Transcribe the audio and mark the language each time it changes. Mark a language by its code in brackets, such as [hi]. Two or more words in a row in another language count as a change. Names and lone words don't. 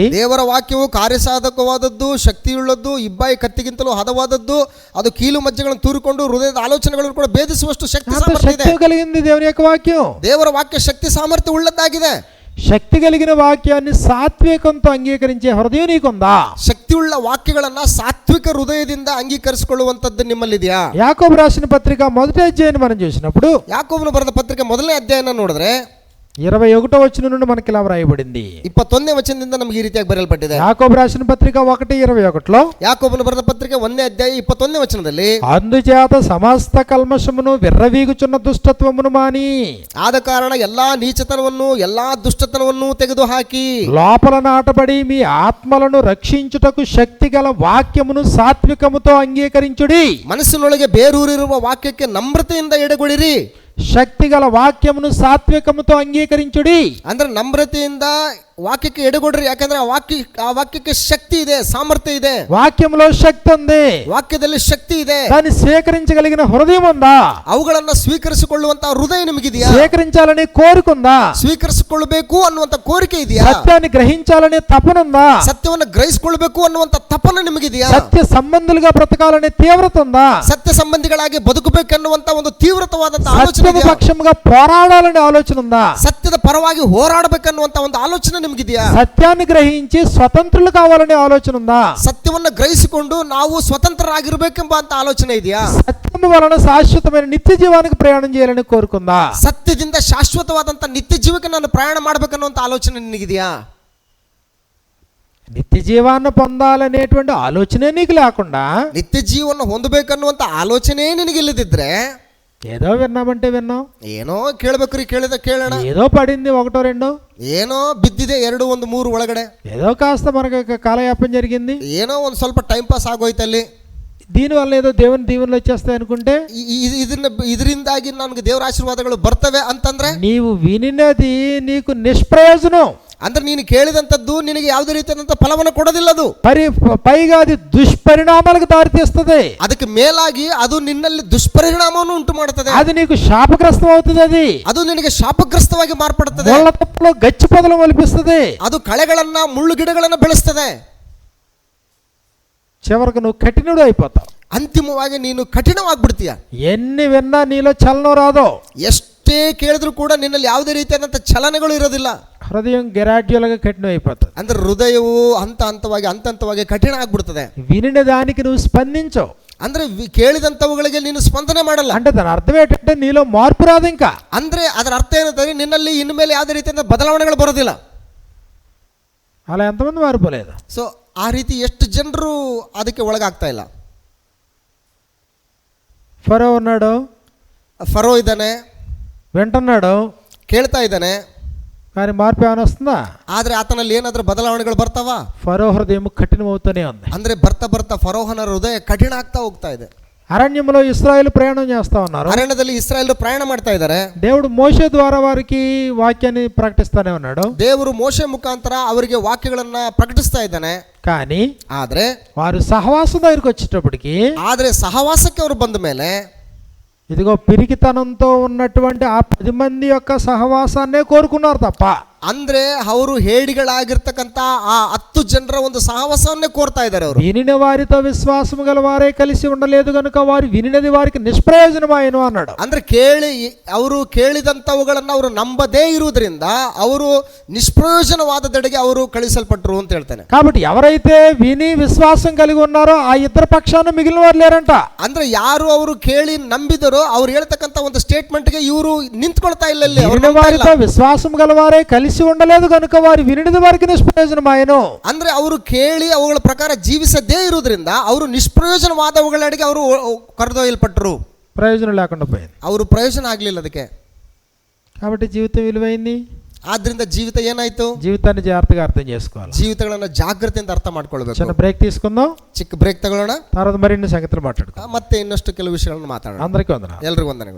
[kn] ದೇವರ ವಾಕ್ಯವು ಕಾರ್ಯಸಾಧಕವಾದದ್ದು, ಶಕ್ತಿಯುಳ್ಳದ್ದು, ಇಬ್ಬಾಯಿ ಕತ್ತಿಗಿಂತಲೂ ಹದವಾದದ್ದು, ಅದು ಕೀಲು ಮಜ್ಜೆಗಳನ್ನು ತೂರಿಕೊಂಡು ಹೃದಯದ ಆಲೋಚನೆಗಳನ್ನು ಕೂಡ ಭೇದಿಸುವಷ್ಟು ಶಕ್ತಿ ಸಾಮರ್ಥ್ಯ ಇದೆ. [te] కలిగింది దేవుని యొక్క వాక్యం. [kn] ದೇವರ ವಾಕ್ಯ ಶಕ್ತಿ ಸಾಮರ್ಥ್ಯ ಉಳ್ಳದ್ದಾಗಿದೆ. [te] శక్తి కలిగిన వాక్యాన్ని సాత్వికంతో అంగీకరించే హృదయం నీకుందా? [kn] ಶಕ್ತಿಯುಳ್ಳ ವಾಕ್ಯಗಳನ್ನ ಸಾತ್ವಿಕ ಹೃದಯದಿಂದ ಅಂಗೀಕರಿಸಿಕೊಳ್ಳುವಂತದ್ದು ನಿಮ್ಮಲ್ಲಿದೆಯಾ? [te] యాకోబు రాసిన పత్రిక 1వ అధ్యాయాన్ని మనం చూసినప్పుడు, [kn] ಯಾಕೋಬನು ಬರೆದ ಪತ್ರಿಕೆ 1ನೇ ಅಧ್ಯಾಯನ ನೋಡಿದ್ರೆ [te] 21వ వచనం నుండి మనకి ఇలా వ్రాయబడింది. [kn] 21ನೇ ವಚನದಿಂದ ನಮಗೆ ಈ ರೀತಿಯಾಗಿ ಬರೆಯಲ್ಪಟ್ಟಿದೆ. [te] యాకోబు రాసిన పత్రిక 1:21లో, [kn] ಯಾಕೋಬನು ಬರೆದ ಪತ್ರಿಕೆ 1ನೇ ಅಧ್ಯಾಯ 21ನೇ ವಚನದಲ್ಲಿ, [te] అందుచేత సమస్త కల్మషమును విర్రవీగుచున్న దుష్టత్వమును మాని, [kn] ಆದ ಕಾರಣ ಎಲ್ಲಾ ನೀಚತನವನ್ನು, ಎಲ್ಲಾ ದುಷ್ಟತನವನ್ನು ತೆಗೆದು ಹಾಕಿ, [te] లోపల నాటబడి మీ ఆత్మలను రక్షించుటకు శక్తి గల వాక్యమును సాత్వికముతో అంగీకరించుడి. [kn] ಮನಸ್ಸಿನೊಳಗೆ ಬೇರೂರಿರುವ ವಾಕ್ಯಕ್ಕೆ ನಮ್ರತೆಯಿಂದ ಎಡೆಗೊಳಿರಿ. [te] శక్తి గల వాక్యమును సాత్వికముతో అంగీకరించుడి. [kn] ಅಂದ್ರೆ ನಮ್ರತೆಯಿಂದ ವಾಕ್ಯಕ್ಕೆ ಎಡೆಗೊಡ್ರಿ. ಯಾಕಂದ್ರೆ ಆ ವಾಕ್ಯಕ್ಕೆ ಶಕ್ತಿ ಇದೆ, ಸಾಮರ್ಥ್ಯ ಇದೆ. [te] వాక్యంలో శక్తి ఉంది, [kn] ವಾಕ್ಯದಲ್ಲಿ ಶಕ್ತಿ ಇದೆ. [te] దాన్ని స్వీకరించగలిగిన హృదయం ఉందా? [kn] ಅವುಗಳನ್ನ ಸ್ವೀಕರಿಸಿಕೊಳ್ಳುವಂತ ಹೃದಯ ನಿಮಗಿದೆಯಾ? [te] స్వీకరించాలని కోరుకుందా? [kn] ಸ್ವೀಕರಿಸಿಕೊಳ್ಳಬೇಕು ಅನ್ನುವಂತ ಕೋರಿಕೆ ಇದೆಯಾ? [te] సత్యాన్ని గ్రహించాలనే తపనుందా? [kn] ಸತ್ಯವನ್ನು ಗ್ರಹಿಸಿಕೊಳ್ಳಬೇಕು ಅನ್ನುವಂತ ತಪನ ನಿಮಗಿದೆಯಾ? [te] సత్య సంబంధులుగా బ్రతకాలనే తీవ్రత ఉందా? [kn] ಸತ್ಯ ಸಂಬಂಧಿಗಳಾಗಿ ಬದುಕಬೇಕನ್ನುವಂತ ಒಂದು ತೀವ್ರತವಾದಂತ ಆಲೋಚನೆ [te] సత్యము పక్షముగా పోరాడాలనే ఆలోచన ఉందా? [kn] ಸತ್ಯದ ಪರವಾಗಿ ಹೋರಾಡಬೇಕನ್ನುವಂತ ಒಂದು ಆಲೋಚನೆ ನಿಮಗಿದೆಯಾ? [te] సత్యాన్ని గ్రహించి స్వతంత్రులు కావాలనే ఆలోచన ఉందా? [kn] ಸತ್ಯವನ್ನ ಗ್ರಹಿಸಿಕೊಂಡು ನಾವು ಸ್ವತಂತ್ರರಾಗಿರ್ಬೇಕೆಂಬ ಅಂತ ಆಲೋಚನೆ ಇದೆಯಾ? [te] సత్యము వలన శాశ్వతమైన నిత్య జీవానికి ప్రయాణం చేయాలని కోరుకుందా? [kn] ಸತ್ಯದಿಂದ ಶಾಶ್ವತವಾದಂತ ನಿತ್ಯ ಜೀವಕ್ಕೆ ನಾನು ಪ್ರಯಾಣ ಮಾಡ್ಬೇಕನ್ನುವಂತ ಆಲೋಚನೆ ನಿನಗಿದೆಯಾ? [te] నిత్య జీవాన్ని పొందాలనేటువంటి ఆలోచనే నీకు లేకుండా, [kn] ನಿತ್ಯ ಜೀವನ ಹೊಂದಬೇಕನ್ನುವಂತ ಆಲೋಚನೆ ನಿನಗಿಲ್ಲದಿದ್ರೆ, [te] ఏదో విన్నామంటే విన్నాం, [kn] ಏನೋ ಕೇಳ್ಬೇಕ್ರಿ, ಕೇಳೋಣ. [te] ఏదో పడింది ఒకటో రెండో, [kn] ಏನೋ ಬಿದ್ದಿದೆ 2 1 3 ಒಳಗಡೆ, [te] ఏదో కాస్త మనకు కాలయాపన జరిగింది, [kn] ಏನೋ ಒಂದು ಸ್ವಲ್ಪ [en] time pass [kn] ಆಗೋಯ್ತಲ್ಲಿ, [te] దీనివల్ల ఏదో దేవుని దీవెనలు వచ్చేస్తాయి అనుకుంటే, [kn] ಇದರಿಂದಾಗಿ ನನಗೆ ದೇವರ ಆಶೀರ್ವಾದಗಳು ಬರ್ತವೆ ಅಂತಂದ್ರೆ, [te] నీవు వినినది నీకు నిష్ప్రయోజనం. [kn] ಅಂದ್ರೆ ನೀನು ಕೇಳಿದಂಥದ್ದು ನಿನಗೆ ಯಾವುದೇ ರೀತಿಯಾದಂಥ ಫಲವನ್ನು ಕೊಡೋದಿಲ್ಲ. ಅದು [te] పైగా అది దుష్పరిణామాలకు దారితీస్తుంది. [kn] ಅದಕ್ಕೆ ಮೇಲಾಗಿ ಅದು ನಿನ್ನಲ್ಲಿ ದುಷ್ಪರಿಣಾಮವನ್ನು ಉಂಟು ಮಾಡುತ್ತದೆ. [te] అది నీకు శాపగ్రస్తం అవుతుంది. [kn] ಅದು ನಿನಗೆ ಶಾಪಗ್ರಸ್ತವಾಗಿ ಮಾರ್ಪಡುತ್ತದೆ. [te] ముళ్ళ తప్పులో గచ్చి పొదలు మొలిపిస్తుంది. [kn] ಅದು ಕಳೆಗಳನ್ನ ಮುಳ್ಳು ಗಿಡಗಳನ್ನ ಬೆಳೆಸ್ತದೆ. [te] చివరకు నువ్వు కఠినుడు అయిపోతావు. [kn] ಅಂತಿಮವಾಗಿ ನೀನು ಕಠಿಣವಾಗ್ಬಿಡ್ತೀಯ. [te] ఎన్ని విన్నా నీలో చలనం రాదు. [kn] ಎಷ್ಟೇ ಕೇಳಿದ್ರು ಕೂಡ ನಿನ್ನಲ್ಲಿ ಯಾವುದೇ ರೀತಿಯಾದಂಥ ಚಲನೆಗಳು ಇರೋದಿಲ್ಲ. [te] హృదయం గ్రాడ్యువల్గా కఠినం అయిపోతుంది. [kn] ಅಂದ್ರೆ ಹೃದಯವು ಹಂತವಾಗಿ ಕಠಿಣ ಆಗ್ಬಿಡ್ತದೆ. [te] వినిన దానికి నువ్వు స్పందించవు. [kn] ಅಂದ್ರೆ ಕೇಳಿದಂಥವುಗಳಿಗೆ ನೀನು ಸ್ಪಂದನೆ ಮಾಡಲ್ಲ. [te] అంటే దాని అర్థం ఏంటంటే నీలో మార్పు రాదు. ఇంకా [kn] ಅಂದ್ರೆ ಅದರ ಅರ್ಥ ಏನಂದ್ರೆ ನಿನ್ನಲ್ಲಿ ಇನ್ಮೇಲೆ ಯಾವುದೇ ರೀತಿಯಾದ ಬದಲಾವಣೆಗಳು ಬರೋದಿಲ್ಲ. [te] అలా ఎంతమంది మారిపోలేదు. [kn] ಸೊ ಆ ರೀತಿ ಎಷ್ಟು ಜನರು ಅದಕ್ಕೆ ಒಳಗಾಗ್ತಾ ಇಲ್ಲ. [te] ఫరో ఉన్నాడు, [kn] ಫರೋ ಇದ್ದಾನೆ, [te] వింటున్నాడు, [kn] ಕೇಳ್ತಾ ಇದ್ದಾನೆ, [te] కానీ మార్పు ఏమైనా వస్తుందా? [kn] ಆದ್ರೆ ಆತನಲ್ಲಿ ಏನಾದ್ರೂ ಬದಲಾವಣೆಗಳು ಬರ್ತಾವ? [te] ఫరో హృదయం కఠినమవుతూనే ఉంది. [kn] ಅಂದ್ರೆ ಬರ್ತಾ ಫರೋಹನ ಹೃದಯ ಕಠಿಣ ಆಗ್ತಾ ಹೋಗ್ತಾ ಇದೆ. [te] అరణ్యంలో ఇశ్రాయేలు ప్రయాణం చేస్తా ఉన్నారు. [kn] ಅರಣ್ಯದಲ್ಲಿ ಇಸ್ರಾಯೇಲ್ ಪ್ರಯಾಣ ಮಾಡ್ತಾ ಇದ್ದಾರೆ. [te] దేవుడు మోషే ద్వారా వారికి వాక్యాన్ని ప్రకటిస్తానే ఉన్నాడు. [kn] ದೇವರು ಮೋಶೆ ಮುಖಾಂತರ ಅವರಿಗೆ ವಾಕ್ಯಗಳನ್ನ ಪ್ರಕಟಿಸ್ತಾ ಇದ್ದಾನೆ. [te] కానీ [kn] ಆದ್ರೆ [te] వారు సహవాసం దగ్గరికి వచ్చేటప్పటికి, [kn] ಆದ್ರೆ ಸಹವಾಸಕ್ಕೆ ಅವರು ಬಂದ ಮೇಲೆ, [te] ఇదిగో పిరికితనంతో ఉన్నటువంటి ఆ 10 మంది యొక్క సహవాసాన్నే కోరుకున్నారు తప్ప, [kn] ಅಂದ್ರೆ ಅವರು ಹೇಡಿಗಳಾಗಿರ್ತಕ್ಕಂಥ ಆ 10 ಜನರ ಒಂದು ಸಹವಾಸವನ್ನೇ ಕೋರ್ತಾ ಇದ್ದಾರೆ. ಅವರು [te] వినిన వారితో విశ్వాసం గల వారే కలిసి ఉండలేదు కనుక వారు వినినది వారికి నిష్ప్రయోజనమాయను అన్నాడు. [kn] ಅಂದ್ರೆ ಅವರು ಕೇಳಿದಂಥವುಗಳನ್ನ ಅವರು ನಂಬದೇ ಇರುವುದರಿಂದ ಅವರು ನಿಷ್ಪ್ರಯೋಜನವಾದದೆಡೆಗೆ ಅವರು ಕಳಿಸಲ್ಪಟ್ಟರು ಅಂತ ಹೇಳ್ತಾನೆ. [te] కాబట్టి ఎవరైతే విని విశ్వాసం కలిగి ఉన్నారో ఆ ఇద్దరు పక్షాన మిగిలిన వారు లేరంట. [kn] ಅಂದ್ರೆ ಯಾರು ಅವರು ಕೇಳಿ ನಂಬಿದರೋ ಅವ್ರು ಹೇಳ್ತಕ್ಕಂಥ ಒಂದು ಸ್ಟೇಟ್ಮೆಂಟ್ಗೆ ಇವರು ನಿಂತ್ಕೊಳ್ತಾ ಇಲ್ಲ. [te] వినిన వారితో విశ్వాసం గల వారే కలిసి ఉండలేదు కనుక వారు వినినది వారికి నిష్ప్రయోజనమాయను. [kn] ಅಂದ್ರೆ ಅವರು ಕೇಳಿ ಅವುಗಳ ಪ್ರಕಾರ ಜೀವಿಸದೇ ಇರುವುದರಿಂದ ಅವರು ನಿಷ್ಪ್ರಯೋಜನವಾದವುಗಳೆಡೆಗೆ ಅವರು ಕರೆದೊಯ್ಯಲ್ಪಟ್ಟರು. [te] ప్రయోజనం లేకుండా పోయింది. [kn] ಅವರು ಪ್ರಯೋಜನ ಆಗಲಿಲ್ಲ ಅದಕ್ಕೆ. [te] కాబట్టి జీవితం విలువైంది. [kn] ಆದ್ರಿಂದ ಜೀವಿತ ಏನಾಯ್ತು? [te] జీవితాన్ని జాగ్రత్తగా అర్థం చేసుకోవాలి. [kn] ಜೀವಿತಗಳನ್ನ ಜಾಗೃತಿಯಿಂದ ಅರ್ಥ ಮಾಡ್ಕೊಳ್ಬೇಕು. [te] చిన్న బ్రేక్ తీసుకుందాం, [kn] ಚಿಕ್ಕ ಬ್ರೇಕ್ ತಗೊಳ್ಳೋಣ, [te] తర్వాత మరిన్ని సంగతులు మాట్లాడుకుందాం. [kn] ಮತ್ತೆ ಇನ್ನಷ್ಟು ಕೆಲವು ವಿಷಯಗಳನ್ನು ಮಾತಾಡೋಣ. [te] అందరికీ వందనాలు. [kn] ಎಲ್ರಿಗೂ ವಂದನೆಗಳು.